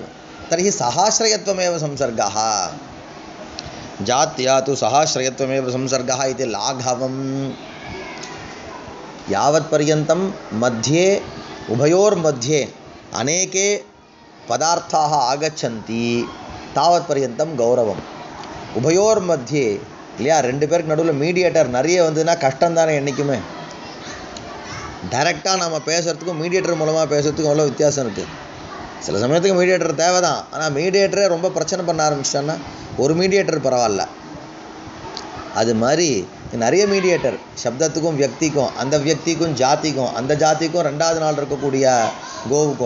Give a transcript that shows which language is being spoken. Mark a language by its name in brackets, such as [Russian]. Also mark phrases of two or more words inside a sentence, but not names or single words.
[Sanskrit] तर्हि सहाश्रयत्वमेव संसर्गः। जात्या तु सहाश्रयत्वमेव संसर्गः इति लाघवं। यावत्पर्यन्तं मध्ये उभयोर्मध्ये अनेके पदार्थाः आगच्छन्ति तावत्पर्यन्तं गौरवम्। [Tamil] उभयोर्मध्ये இல்லையா, ரெண்டு பேருக்கு நடுவில் மீடியேட்டர் நிறைய வந்ததுன்னா கஷ்டம் தானே என்றைக்குமே. டைரெக்டாக நம்ம பேசுகிறதுக்கும் மீடியேட்டர் மூலமாக பேசுகிறதுக்கும் அவ்வளோ வித்தியாசம் இருக்குது. சில சமயத்துக்கு மீடியேட்டர் தேவை தான், ஆனால் மீடியேட்டரே ரொம்ப பிரச்சனை பண்ண ஆரம்பிச்சிட்டான்னா ஒரு மீடியேட்டர் பரவாயில்ல. அது மாதிரி நிறைய மீடியேட்டர், சப்தத்துக்கும் வியக்திக்கும், அந்த வியக்திக்கும் ஜாதிக்கும், அந்த ஜாதிக்கும் ரெண்டாவது நாள் இருக்கக்கூடிய கோவுக்கும்.